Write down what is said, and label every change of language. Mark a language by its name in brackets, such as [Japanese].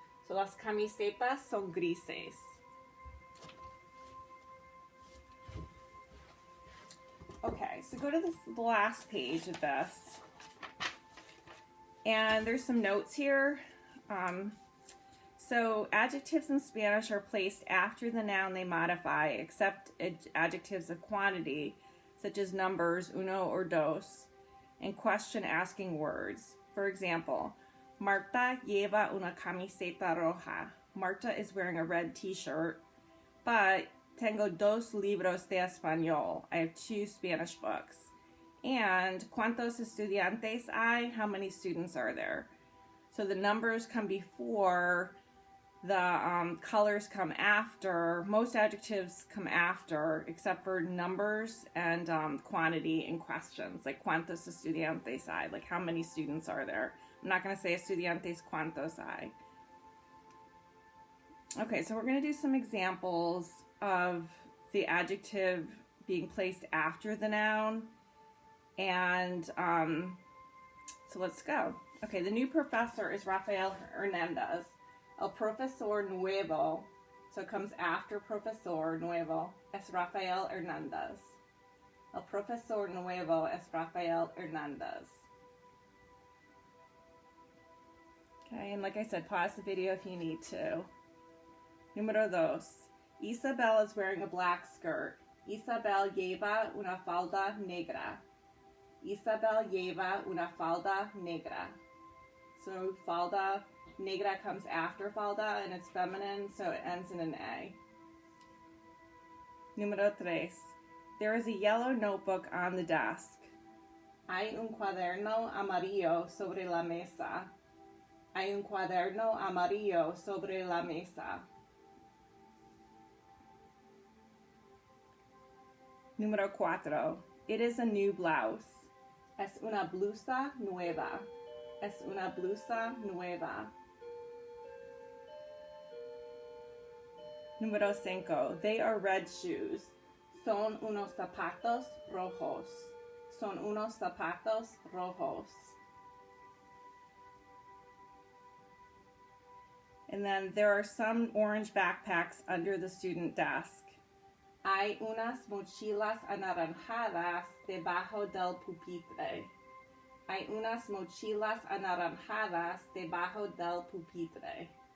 [Spanish] So las camisetas son grises. [English] Okay, so go to the last page of this. And there's some notes here. So adjectives in Spanish are placed after the noun they modify, except adjectives of quantity, such as numbers, uno or dos, and question-asking words. [Spanish] For example, Marta lleva una camiseta roja. [English] Marta is wearing a red t-shirt, but [Spanish] tengo dos libros de español. [English] I have 2 Spanish books. [Spanish] And ¿cuántos estudiantes hay? [English] How many students are there? So the numbers come before, the colors come after. Most adjectives come after, except for numbers and quantity and questions, like [Spanish] ¿cuántos estudiantes hay? [English] Like how many students are there? I'm not going to say [Spanish] estudiantes cuántos hay. [English] Okay, so we're going to do some examples of the adjective being placed after the noun. And so let's go. Okay, the new professor is Rafael Hernandez. [Spanish] El profesor nuevo, [English] so it comes after [Spanish] profesor nuevo, es Rafael Hernandez. El profesor nuevo es Rafael Hernandez. [English] Okay, and like I said, pause the video if you need to. [Spanish] Número dos. [English] Isabel is wearing a black skirt. [Spanish] Isabel lleva una falda negra. Isabel lleva una falda negra. [English] So falda negra comes after falda and it's feminine, so it ends in an A. [Spanish] Número tres. [English] There is a yellow notebook on the desk. [Spanish] Hay un cuaderno amarillo sobre la mesa. Hay un cuaderno amarillo sobre la mesa. Número 4. [English] It is a new blouse. [Spanish] Es una blusa nueva. Es una blusa nueva. Número 5. [English] They are red shoes. [Spanish] Son unos zapatos rojos. Son unos zapatos rojos. [English] And then there are some orange backpacks under the student desk. [Spanish] Hay unas mochilas anaranjadas debajo del pupitre. Hay unas mochilas anaranjadas debajo del pupitre.